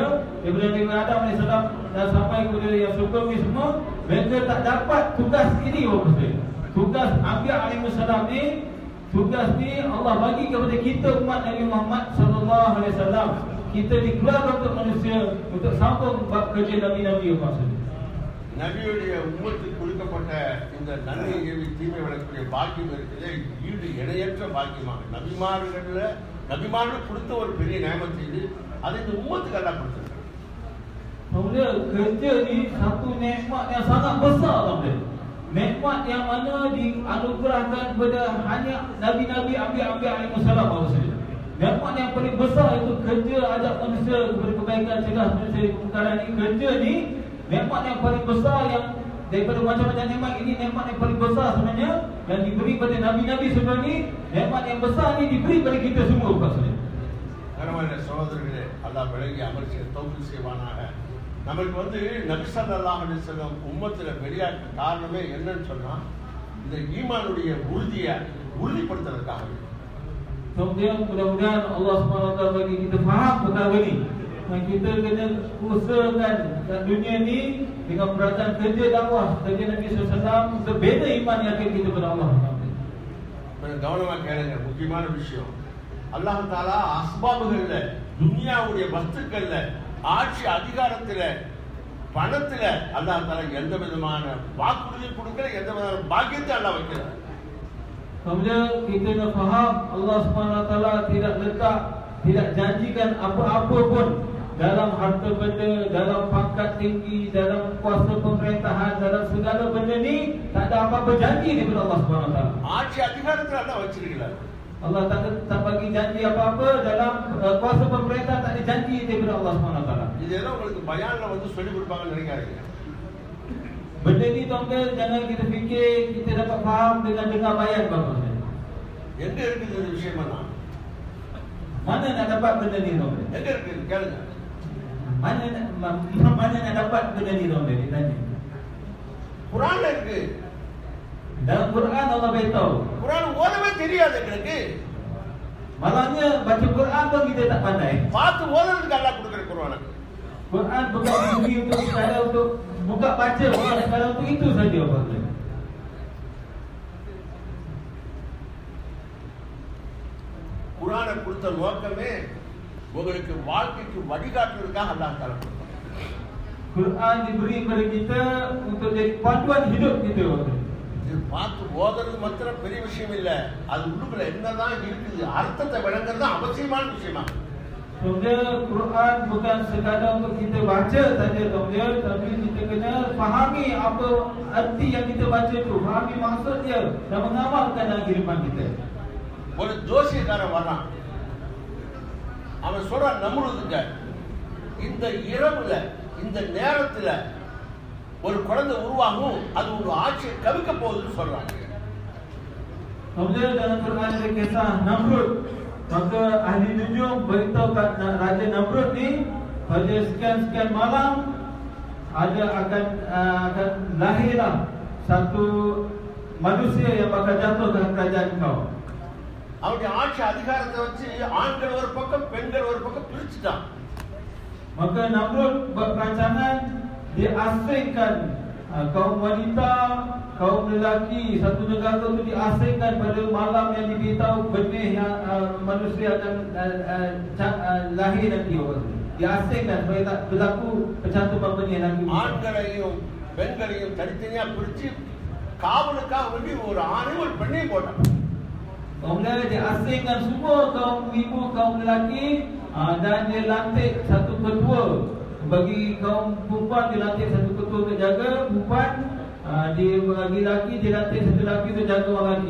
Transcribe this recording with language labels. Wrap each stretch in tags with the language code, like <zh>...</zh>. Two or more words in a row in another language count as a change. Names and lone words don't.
<ms>Daripada Nabi Adam AS dan sampai kepada yang sebelum ni semua, mereka tak dapat tugas ini apa maksudnya? Tugas Anbiya AS ni, tugas ni Allah bagi kepada kita umat Nabi Muhammad SAW. Kita dikeluarkan untuk manusia, untuk sambung kerja Nabi-Nabi apa maksudnya?</ms> <ta>நபியுடைய உம்மத்துக்கு கொடுக்கப்பட்ட இந்த நன்மை ஏவி தீமை வளர்க்கக்கூடிய பாக்கியம் இருக்கிறதே ஈடு இணையற்ற பாக்கியமாக நபிமார்கள் கொடுத்த ஒரு பெரிய நேமத்தை இது. அது இந்த உம்மத்துக்கு எல்லாம் கொடுத்திருக்காங்க.</ta> <ms>Kemudian kerja ni satu nikmat yang sangat besar tau dia. Nikmat yang mana dianugerahkan kepada hanya Nabi-Nabi</ms> <ar>أنبياء عليهم السلام</ar> <ms>maksudnya. Nikmat yang paling besar itu kerja ajak manusia kepada kebaikan, cegah manusia dari kemungkaran ni. Kerja ni nikmat yang paling besar yang daripada macam-macam nikmat ini, nikmat yang paling besar sebenarnya yang diberi pada Nabi-Nabi sebelum ni. Nikmat yang besar ni diberi pada kita semua maksudnya.</ms> <ta>கர்மமான சகோதரர்களே, அல்லாஹ் விளங்கி அமல் செய்ய தௌஃபீக் செய்வானாக. நமக்கு நபி</ta> <ar>صلى الله عليه وسلم</ar> <ta>உம்மத்துல வெளியாக்க காரணமே என்னன்னு சொன்னா இந்த ஈமானுடைய உறுதியை உறுதிப்படுத்துறதுக்காக.</ta> <ms>Kemudian mudah-mudahan Allah SWT bagi kita faham perkara ni. Dan kita kena usahakan dalam dunia ni dengan perasaan kerja dakwah kerja Nabi SAW untuk beza iman yang kita kepada Allah.</ms> <ta>கவனமாக கேளுங்க, முக்கியமான விஷயம்.</ta> <ar>الله تعالى</ar> <ta>அஸ்பாபுகள்ல, துனியாவுடைய வஸ்துக்கள்ல, ஆட்சி அதிகாரத்துல, பணத்துல</ta> <ar>الله تعالى</ar> <ta>எந்த விதமான வாக்குறுதி கொடுக்கல, எந்த விதமான பாக்கியத்தை அல்லாஹ் வைக்கிறார்.</ta> <ms>Kemudian kita nak faham Allah SWT tidak letak, tidak janjikan apa-apa pun dalam harta benda, dalam pangkat tinggi, dalam kuasa pemerintahan, dalam segala benda ni tak ada apa-apa janji daripada Allah SWT.</ms> <ta>ஆட்சி அதிகாரத்துல அல்லாஹ் வச்சிருக்கிறார்.</ta> <ms>Allah tak bagi janji apa-apa dalam kuasa pemerintah, tak ada janji daripada Allah SWT.</ms> <ta>இது ஏதோ உங்களுக்கு பயான்ல சொல்லி கொடுப்பாங்கன்னு நினைக்காதீங்க.</ta> <ms>Benda ni tuan-tuan jangan kita fikir kita dapat faham dengan dengar bayan bagus.</ms> <ta>எங்க இருக்குது இந்த விஷயமெல்லாம்?</ta> <ms>Mana nak dapat benda ni tuan-tuan?</ms> <ta>எங்க இருக்குது கேளுங்க.</ta> <ms>Mana nak dapat benda ni tuan-tuan? Ditanya.</ms> <ta>குர்ஆன்ல இருக்கு.</ta> <ms>Dalam Quran Allah beritahu.</ms> <ta>குர்ஆன் ஓதவே தெரியாது எங்களுக்கு.</ta> <ms>Malahnya baca Quran pun kita tak pandai.</ms> <ta>பார்த்து ஓதுறதுக்கு அல்லாஹ் கொடுக்கிற குர்ஆன்.</ta> <ms>Quran bukan diberi untuk sekadar untuk buka baca, bukan sekadar untuk itu saja apa.</ms> <ta>குர்ஆனை கொடுத்த நோக்கமே உங்களுக்கு வாழ்க்கைக்கு வழிகாட்டுறதுக்காக</ta> <ar>الله تعالى</ar> <ta>கொடுத்தார்.</ta> <ms>Quran diberi kepada kita untuk jadi panduan hidup kita.</ms> <ta>இது பார்த்து ஓதுறது மாத்திரம் பெரிய விஷயம் இல்லை, அது உள்ளுக்குள்ள என்னதான் இருக்குது அர்த்தத்தை விளங்குறது தான் அவசியமான விஷயமா.</ta> <ms>Kemudian Quran bukan sekadar untuk kita baca saja kemudian, tapi kita kena fahami apa arti yang kita baca itu, fahami maksud dia dan mengamalkan dalam kehidupan kita.</ms> <ta>ஒரு ஜோசியக்காரன் வர்றான், அவன் சொல்றான் நம்ருதுங்க, இந்த இரவுல இந்த நேரத்துல ஒரு குழந்தை உருவாகும், அது ஒரு ஆட்சியை கவிக்க போகுதுன்னு சொல்றாங்க.</ta> <ms>Kemudian dalam Quran ada kisah Namrud. Maka ahli nujum beritahu kat Raja Namrud ni pada sekian-sekian malam akan lahirlah satu manusia yang bakal jatuh dalam kerajaan kau.</ms> <ta>அவருடைய ஆட்சி அதிகாரத்தை வச்சு ஆண்கள் ஒரு பக்கம் பெண்கள் ஒரு பக்கம் பிரிச்சுட்டான்.</ta> <ms>Maka Namrud buat perancangan, dia asingkan kaum wanita, kaum lelaki satu negara itu diasingkan pada malam yang diberitahu benih yang manusia akan lahir nanti. Diasingkan supaya tak berlaku percantuman benih nanti.</ms> <ta>ஆண்களையும் பெண்களையும் தனித்தனியா பிரிச்சு காவலுக்காக வேண்டி ஒரு ஆணையும் ஒரு பெண்ணையும் போட்டான்.</ta> <ms>Kemudian dia asingkan semua kaum ibu, kaum lelaki, dan dia lantik satu ketua. Bagi kaum perempuan dia lantik satu ketua untuk jaga perempuan, dia bagi lelaki dia lantik satu lelaki untuk jaga orang lelaki.</ms>